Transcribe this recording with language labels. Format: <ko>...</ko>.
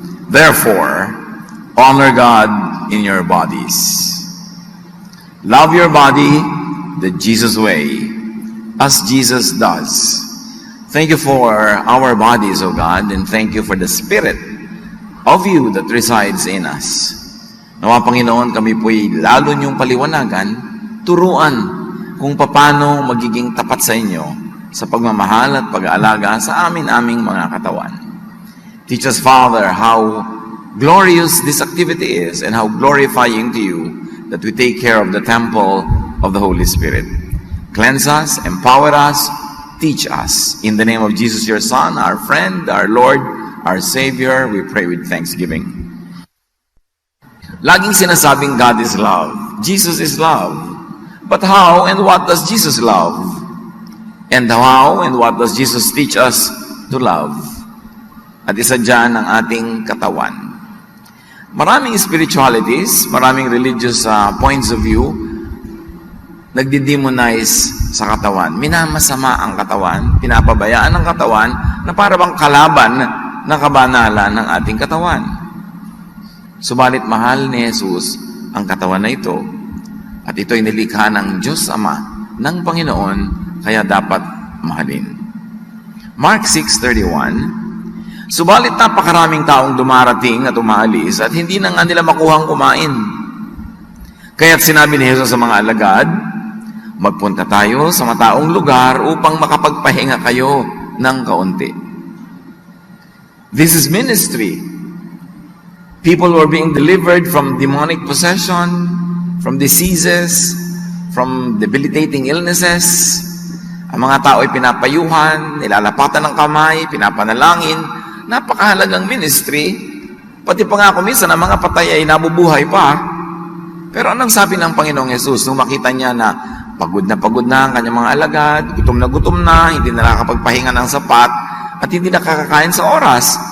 <en>Therefore, honor God in your bodies. Love your body the Jesus way, as Jesus does. Thank you for our bodies, O God, and thank you for the Spirit of you that resides in us.</en> <tl>Nawa, Panginoon, kami po'y lalo niyong paliwanagan, turuan kung paano magiging tapat sa inyo sa pagmamahal at pag-aalaga sa aming mga katawan.</tl> <en>Teach us, Father, how glorious this activity is and how glorifying to you that we take care of the temple of the Holy Spirit. Cleanse us, empower us, teach us. In the name of Jesus, your Son, our friend, our Lord, our Savior, we pray with thanksgiving.</en> <tl>Laging sinasabing</tl> <en>God is love. Jesus is love. But how and what does Jesus love? And how and what does Jesus teach us to love?</en> <tl>At isa dyan ang ating katawan. Maraming spiritualities, maraming</tl> <en>religious points of view,</en> <tl>nagdi-demonize sa katawan. Minamasama ang katawan, pinapabayaan ang katawan na para bang kalaban ng kabanalan ng ating katawan. Subalit mahal ni Jesus ang katawan na ito. At ito'y nilikha ng Diyos Ama, ng Panginoon, kaya dapat mahalin. Mark 6:31, subalit napakaraming taong dumarating at umaalis at hindi na nga nila makuhang kumain. Kaya't sinabi ni Jesus sa mga alagad, magpunta tayo sa mataong lugar upang makapagpahinga kayo ng kaunti.</tl> <en>This is ministry. People were being delivered from demonic possession, from diseases, from debilitating illnesses.</en> <tl>Ang mga tao ay pinapayuhan, nilalapatan ng kamay, pinapanalangin. Napakahalagang ministry. Pati pa nga kung minsan ang mga patay ay nabubuhay pa. Pero anong sabi ng Panginoong Yesus nung makita niya na pagod na ang kanyang mga alagad, gutom na, hindi na nakakapagpahinga ng sapat, at hindi nakakakain sa oras?</tl>